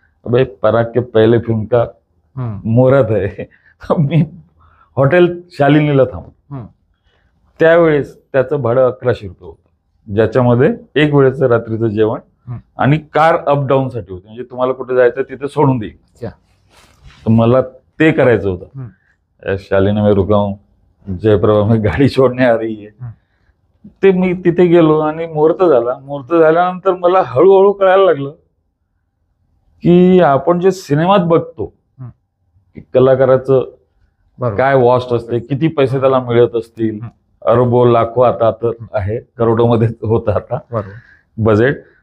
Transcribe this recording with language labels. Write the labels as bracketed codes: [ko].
[hi] अबे पराग के पहिले फिल्म का मुहूर्त आहे. [mr] मी हॉटेल शालिनीला थांबलो. त्यावेळेस त्याचं भाडं 1100 रुपये होतं, ज्याच्यामध्ये एक वेळेचं रात्रीचं जेवण आणि कार अप डाऊन साठी होती, म्हणजे तुम्हाला कुठे जायचं तिथे सोडून देईल. तर मला ते करायचं होतं. [hi] शालिनी में रुका हूं, जयप्रभा में गाडी छोडणे आ रही है. [mr] ते मी तिथे गेलो आणि मुहूर्त झाला. मुहूर्त झाल्यानंतर मला हळूहळू कळायला लागलं की आपण जे सिनेमात बघतो की कलाकाराचं काय वॉस्ट असते, किती पैसे त्याला मिळत असतील, अरबो लाखो आता तर आहे, करोडोमध्ये होतं आता बजेट.